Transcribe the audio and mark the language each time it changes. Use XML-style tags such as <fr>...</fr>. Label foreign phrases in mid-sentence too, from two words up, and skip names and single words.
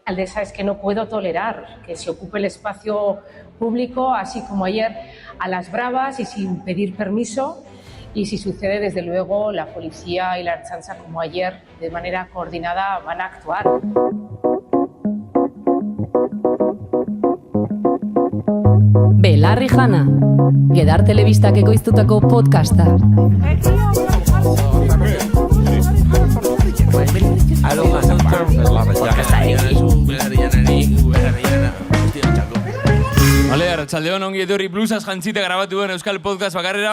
<es>alcaldesa es que no puedo tolerar que se ocupe el espacio público, así como ayer, a las bravas y sin pedir permiso. Y si sucede, desde luego, la policía y la Ertzaintza, como ayer, de manera coordinada, van a actuar.</es> <eu>Belarri Jana, Gedar Telebistak ekoiztutako podcasta. Bale, arratsaldeon, ongi etorri blusaz jantzite grabatu duen euskal podcast bakarrera.</eu>